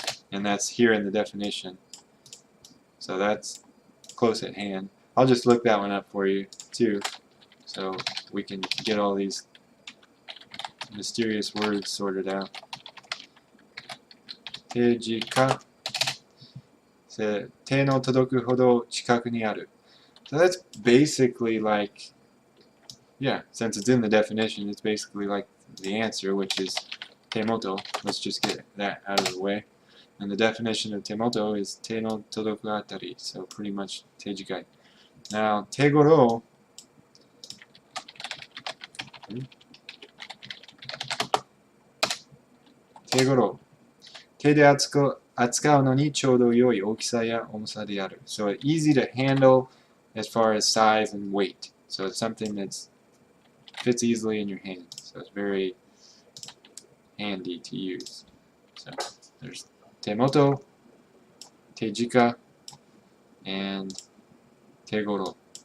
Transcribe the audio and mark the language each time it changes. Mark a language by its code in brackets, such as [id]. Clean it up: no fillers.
[en] And that's here in the definition. So that's close at hand. I'll just look that one up for you too, so we can get all these mysterious words sorted out. Tejika. [ja] 手の届くほど近くにある. [en] So that's basically like, yeah, since it's in the definition, it's basically like the answer, which is temoto. Let's just get that out of the way. And the definition of temoto is 手の届くあたり, so pretty much 手近い. Now, tegoro. Tegoro. [ja] 手で扱うのにちょうど良い大きさや重さである. [en] So it's easy to handle as far as size and weight. So it's something that fits easily in your hand. So it's very handy to use. So there's Temoto, Tejika, and Tegoro.